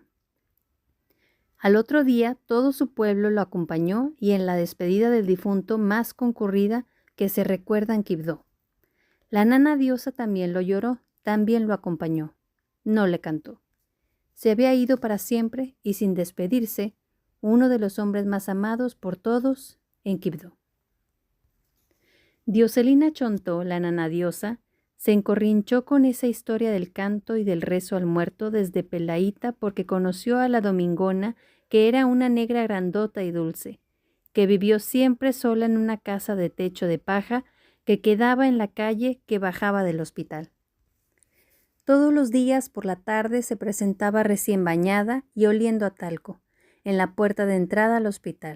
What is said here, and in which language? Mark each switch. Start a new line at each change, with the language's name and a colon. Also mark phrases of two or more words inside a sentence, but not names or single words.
Spanish: Al otro día todo su pueblo lo acompañó y en la despedida del difunto más concurrida que se recuerda en Quibdó. La nana diosa también lo lloró, también lo acompañó. No le cantó. Se había ido para siempre y sin despedirse, uno de los hombres más amados por todos en Quibdó. Dioselina Chontó, la nana diosa, se encorrinchó con esa historia del canto y del rezo al muerto desde pelaíta porque conoció a la Domingona, que era una negra grandota y dulce, que vivió siempre sola en una casa de techo de paja que quedaba en la calle que bajaba del hospital. Todos los días por la tarde se presentaba recién bañada y oliendo a talco, en la puerta de entrada al hospital.